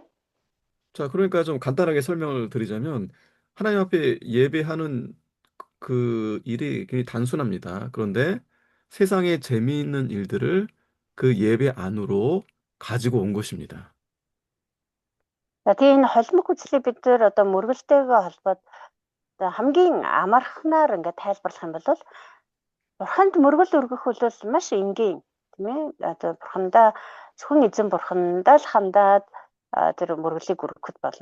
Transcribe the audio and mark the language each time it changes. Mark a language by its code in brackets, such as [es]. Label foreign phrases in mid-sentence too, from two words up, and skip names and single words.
[ko] 자, 그러니까 좀 간단하게 설명을 드리자면 하나님 앞에 예배하는 그 일이 굉장히 단순합니다. 그런데 세상의 재미있는 일들을 그 예배 안으로 가지고 온 것입니다. [mn] За тийм энэ холимог үзлийг бид нэр одоо мөргөлтэйгээ холбоод одоо хамгийн амархнаар ингээд тайлбарлах юм бол бурханд мөргөл өргөх бол маш энгийн тийм ээ одоо бурхандаа зөвхөн эзэн бурхандаа л хандаад тэр мөргөлийг өргөхөд болно.